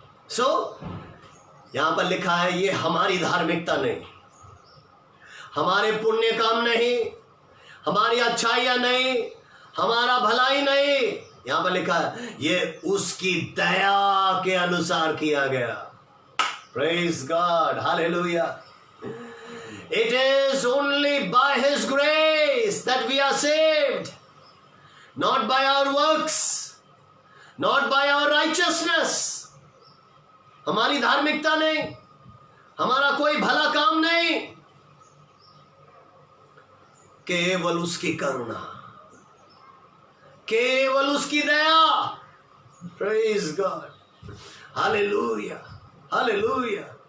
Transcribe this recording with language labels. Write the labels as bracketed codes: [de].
[hi] सो यहां पर लिखा है, ये हमारी धार्मिकता नहीं, हमारे पुण्य काम नहीं, हमारी अच्छाइयां नहीं, हमारा भलाई नहीं। यहां पर लिखा है, ये उसकी दया के अनुसार किया गया। [en] Praise God. Hallelujah. It is only by His grace that we are saved, not by our works, not by our righteousness. [hi] हमारी धार्मिकता नहीं, हमारा कोई भला काम नहीं, केवल उसकी करुणा, केवल उसकी दया। [en] Praise God. Hallelujah, hallelujah.